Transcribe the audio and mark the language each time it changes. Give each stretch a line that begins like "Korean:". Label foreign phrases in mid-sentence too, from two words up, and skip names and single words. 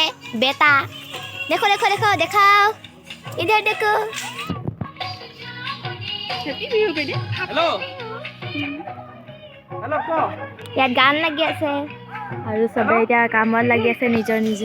Hindi: बेटा देखो देखो देखो दिखाओ, इधर देखो। हेलो हेलो को यार गान लगी
Assamese: আছে আৰু সবে এতিয়া কামত লাগি আছে নিজৰ নিজৰ।